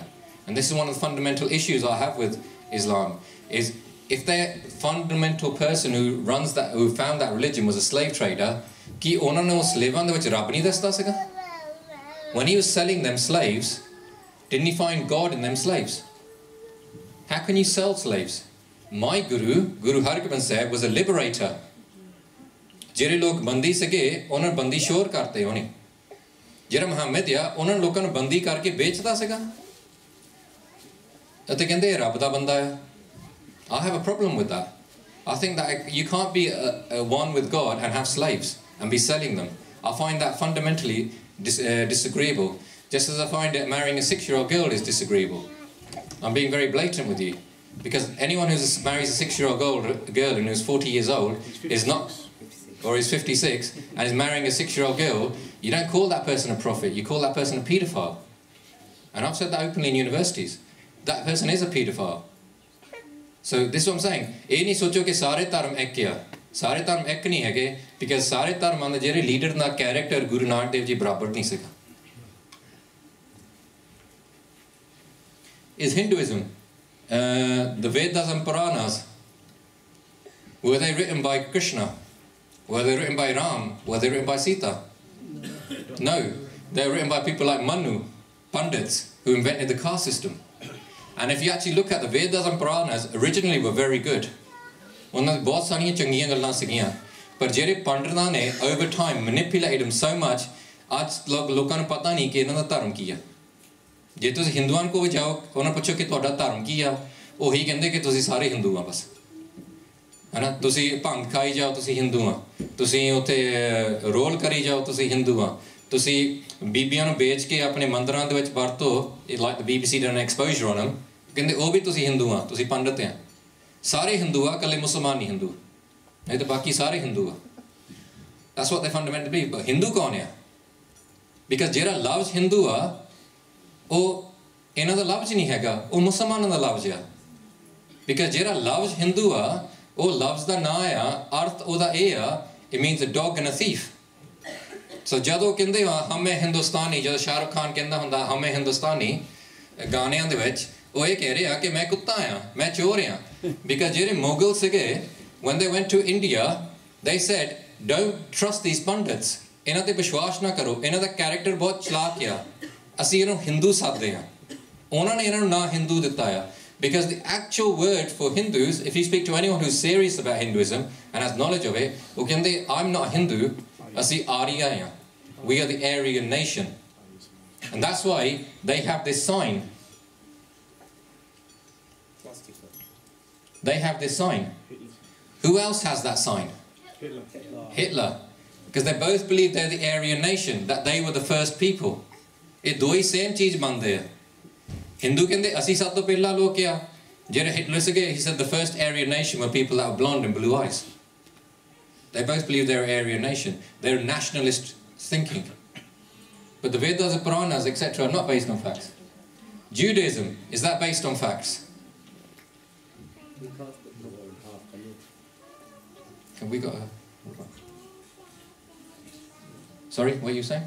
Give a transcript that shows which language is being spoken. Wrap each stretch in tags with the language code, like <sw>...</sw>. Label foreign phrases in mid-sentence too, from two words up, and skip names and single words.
<en>And this is one of the fundamental issues I have with Islam, is if the fundamental person who runs that, who found that religion was a slave trader, when he was selling them slaves, didn't he find God in them slaves? How can you sell slaves? My Guru, Guru Hargobind Sahib, was a liberator.</en> <pa>ਜਿਹੜੇ ਲੋਕ ਬੰਦੀ ਸੀਗੇ ਉਹਨਾਂ ਨੂੰ ਬੰਦੀ ਸ਼ੋਰ ਕਰਤੇ ਉਹਨੇ ਜਿਹੜਾ ਮੁਹੰਮਦ ਆ ਉਹਨਾਂ ਨੂੰ ਲੋਕਾਂ ਨੂੰ ਬੰਦੀ ਕਰਕੇ ਵੇਚਦਾ ਸੀਗਾ ਅਤੇ ਕਹਿੰਦੇ ਰੱਬ ਦਾ ਬੰਦਾ ਆ</pa> <en>I have a problem with that. I think that you can't be one with God and have slaves and be selling them. I find that fundamentally disagreeable, just as I find that marrying a 6-year-old girl is disagreeable. I'm being very blatant with you, because anyone who marries a 6-year-old girl and who's 40 years old is not, or is 56 and is marrying a 6-year-old girl, you don't call that person a prophet, you call that person a paedophile. And I've said that openly in universities. That person is a paedophile. So this is what I'm saying.</en> <pa>ਇਹ ਨਹੀਂ ਸੋਚੋ ਕਿ ਸਾਰੇ ਧਰਮ ਇੱਕ ਆ ਸਾਰੇ ਧਰਮ ਇੱਕ ਨਹੀਂ ਹੈਗੇ because ਸਾਰੇ ਧਰਮਾਂ ਦੇ ਜਿਹੜੇ ਲੀਡਰ ਦਾ ਕੈਰੈਕਟਰ ਗੁਰੂ ਨਾਨਕ ਦੇਵ ਜੀ ਬਰਾਬਰ ਨਹੀਂ ਸੀਗਾ</pa> <en>Is Hinduism the Vedas and Puranas, were they written by Krishna? Were they written by Ram? Were they written by Sita? No, they were written by people like Manu, Pandits, who invented the caste system. And if you actually look at the Vedas and Puranas, originally were very good.</en> <pa>ਉਹਨਾਂ ਦੀ ਬਹੁਤ ਸਾਰੀਆਂ ਚੰਗੀਆਂ ਗੱਲਾਂ ਸੀਗੀਆਂ ਪਰ ਜਿਹੜੇ ਪੰਡਤਾਂ ਨੇ</pa> <en>over time manipulated them so much</en> <pa>ਅੱਜ ਲੋਕਾਂ ਨੂੰ ਪਤਾ ਨਹੀਂ ਕਿ ਇਹਨਾਂ ਦਾ ਧਰਮ ਕੀ ਆ ਜੇ ਤੁਸੀਂ ਹਿੰਦੂਆਂ ਕੋਲ ਜਾਓ ਉਹਨਾਂ ਪੁੱਛੋ ਕਿ ਤੁਹਾਡਾ ਧਰਮ ਕੀ ਆ ਉਹੀ ਕਹਿੰਦੇ ਕਿ ਤੁਸੀਂ ਸਾਰੇ ਹਿੰਦੂ ਆ ਬਸ ਹੈਨਾ ਤੁਸੀਂ ਭੰਗ ਖਾਈ ਜਾਓ ਤੁਸੀਂ ਹਿੰਦੂ ਆ ਤੁਸੀਂ ਉੱਥੇ ਰੋਲ ਕਰੀ ਜਾਓ ਤੁਸੀਂ ਹਿੰਦੂ ਆ ਤੁਸੀਂ ਬੀਬੀਆਂ ਨੂੰ ਵੇਚ ਕੇ ਆਪਣੇ ਮੰਦਰਾਂ ਦੇ ਵਿੱਚ ਵਰਤੋ</pa> <en>like the BBC done an exposure on them</en> <pa>ਕਹਿੰਦੇ ਉਹ ਵੀ ਤੁਸੀਂ ਹਿੰਦੂ ਆ ਤੁਸੀਂ ਪੰਡਤ ਆ ਸਾਰੇ ਹਿੰਦੂ ਆ ਇਕੱਲੇ ਮੁਸਲਮਾਨ ਨਹੀਂ ਹਿੰਦੂ ਨਹੀਂ ਤਾਂ ਬਾਕੀ ਸਾਰੇ ਹਿੰਦੂ ਆ</pa> <en>that's what they fundamentally believe but</en> <pa>ਹਿੰਦੂ ਕੌਣ ਆ because ਜਿਹੜਾ ਲਫ਼ਜ਼ ਹਿੰਦੂ ਆ ਉਹ ਇਹਨਾਂ ਦਾ ਲਫ਼ਜ਼ ਨਹੀਂ ਹੈਗਾ ਉਹ ਮੁਸਲਮਾਨਾਂ ਦਾ ਲਫ਼ਜ਼ ਆ because ਜਿਹੜਾ ਲਫ਼ਜ਼ ਹਿੰਦੂ ਆ ਉਹ ਲਫ਼ਜ਼ ਦਾ ਨਾਂ ਆ ਅਰਥ ਉਹਦਾ ਇਹ ਆ</pa> <en>it means a dog and a thief so</en> <pa>ਜਦੋਂ ਕਹਿੰਦੇ ਆ</pa> <hi>हमें हिंदुस्तानी</hi> <pa>ਜਦੋਂ ਸ਼ਾਹਰੁਖ ਖਾਨ ਕਹਿੰਦਾ ਹੁੰਦਾ</pa> <hi>हमें हिंदुस्तानी</hi> <pa>ਗਾਣਿਆਂ ਦੇ ਵਿੱਚ ਉਹ ਇਹ ਕਹਿ ਰਿਹਾ ਕਿ ਮੈਂ ਕੁੱਤਾ ਆ ਮੈਂ ਚੋਰ ਆ</pa> <en>because</en> <pa>ਜਿਹੜੇ ਮੁਗਲ ਸੀਗੇ</pa> <en>when they went to India they said don't trust these pandits</en> <pa>ਇਹਨਾਂ ਤੇ ਵਿਸ਼ਵਾਸ ਨਾ ਕਰੋ ਇਹਨਾਂ ਦਾ ਕੈਰੈਕਟਰ ਬਹੁਤ ਚਲਾਕ ਆ ਅਸੀਂ ਇਹਨੂੰ ਹਿੰਦੂ ਸਾਧਦੇ ਆ ਉਹਨਾਂ ਨੇ ਇਹਨਾਂ ਨੂੰ ਨਾਂ ਹਿੰਦੂ ਦਿੱਤਾ ਆ</pa> <en>because the actual word for Hindus if you speak to anyone who's serious about Hinduism and has knowledge of it</en> <pa>ਉਹ ਕਹਿੰਦੇ</pa> <en>I'm not Hindu</en> <pa>ਅਸੀਂ Arya ਆ</pa> <en>we are the Aryan nation and that's why they have this sign they have this sign who else has that sign Hitler because they both believe they're the Aryan nation that they were the first people</en> <pa>ਇਹ ਦੋ ਹੀ same ਚੀਜ਼ ਮੰਨਦੇ ਆ Hindu ਕਹਿੰਦੇ ਅਸੀਂ ਸਭ ਤੋਂ ਪਹਿਲਾ ਲੋਕ ਆ ਜਿਹੜੇ Hitler ਸੀਗੇ</pa> <en>he said the first Aryan nation were people that were blonde and blue eyes they both believe they're Aryan nation they're nationalist thinking but the Vedas and Puranas etc are not based on facts Judaism is that based on facts have we got a sorry what are you saying</en>